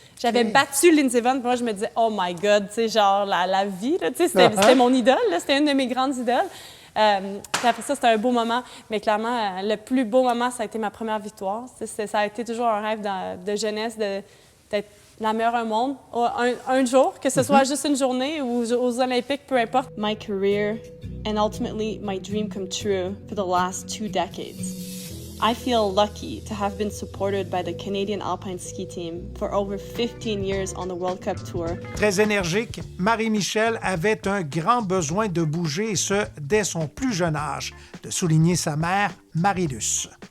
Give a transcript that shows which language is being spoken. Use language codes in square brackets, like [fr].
[fr] J'avais battu Lindsey Vonn, puis moi, je me disais, [en] oh my God, [fr] tu sais, genre la vie, tu sais, c'était mon idole, c'était une de mes grandes idoles. Puis après ça, c'était un beau moment, mais clairement, le plus beau moment, ça a été ma première victoire. Ça a été toujours un rêve de jeunesse d'être la meilleure au monde, un jour, que ce soit juste une journée ou aux Olympiques, peu importe. [en] My career and ultimately my dream come true for the last 2 decades. I feel lucky to have been supported by the Canadian Alpine Ski Team for over 15 years on the World Cup Tour. [fr] Très énergique, Marie-Michel avait un grand besoin de bouger, et ce, dès son plus jeune âge, de souligner sa mère, Marie-Luce.